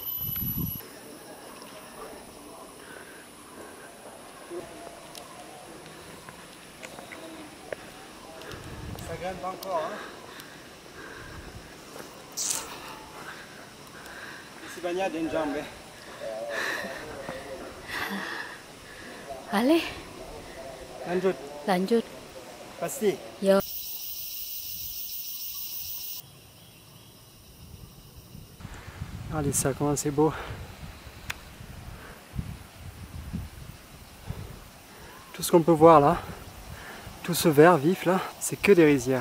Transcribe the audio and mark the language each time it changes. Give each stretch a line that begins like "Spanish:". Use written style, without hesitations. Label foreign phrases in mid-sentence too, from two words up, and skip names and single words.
French: Ça grimpe encore, hein. Si bagnade in jambe. Allez,
Indonesian: Lanjut. lanjut. Pasti. Yo.
French: Allez, ça, comment c'est beau. Tout ce qu'on peut voir là, tout ce vert vif là, c'est que des rizières.